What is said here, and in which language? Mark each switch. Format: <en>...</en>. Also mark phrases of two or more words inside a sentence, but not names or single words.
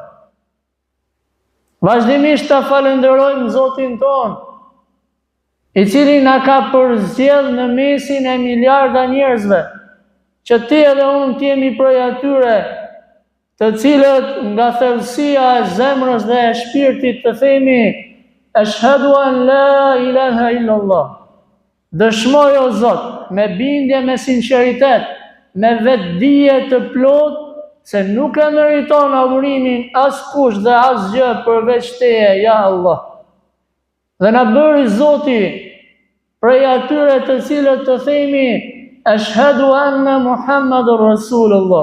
<sq>Vazhdimisht ta falenderojmë Zotin ton, i cili na ka përzgjedhë në mesin e miliarda njerëzve, që ti edhe unë t'jemi prej atyre të cilët nga thellësia e zemrës dhe e shpirtit të themi</sq> <ar>أشهد أن لا إله إلا الله.</ar> <sq>Dëshmoj o Zot, me bindje, me sinqeritet, me vetdije të plot, se nuk e meriton adhurimin askush dhe asgjë përveç teje,</sq> <ar>يا الله.</ar> <sq>Dhe na bëri Zoti prej atyre të cilët të themi</sq> <ar>أشهد أن محمدا رسول الله.</ar>